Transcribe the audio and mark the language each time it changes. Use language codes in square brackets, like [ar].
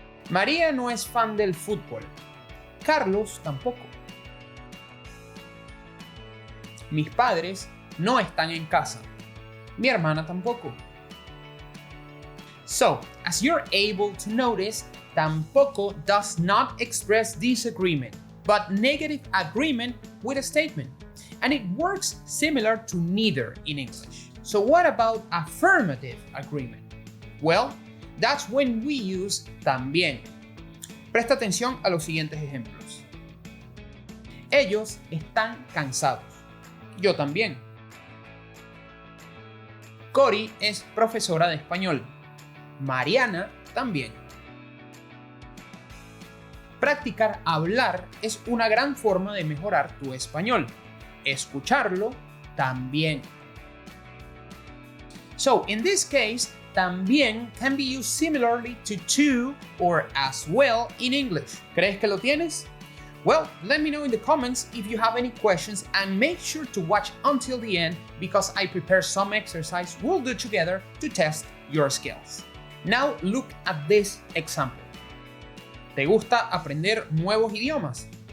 [es] María no es fan del fútbol. Carlos tampoco. Mis padres no están en casa. Mi hermana tampoco. [en] So, as you're able to notice, tampoco does not express disagreement, but negative agreement with a statement. And it works similar to neither in English. So what about affirmative agreement? Well, that's when we use también. [es] Presta atención a los siguientes ejemplos. Ellos están cansados. Yo también. Cori es profesora de español. Mariana también. Practicar hablar es una gran forma de mejorar tu español. Escucharlo también. [en] So, in this case, también can be used similarly to too or as well in English. [es] ¿Crees que lo tienes? [en] Well, let me know in the comments if you have any questions and make sure to watch until the end because I prepare some exercise we'll do together to test your skills. Now look at this example. [es] ¿Te gusta aprender nuevos idiomas?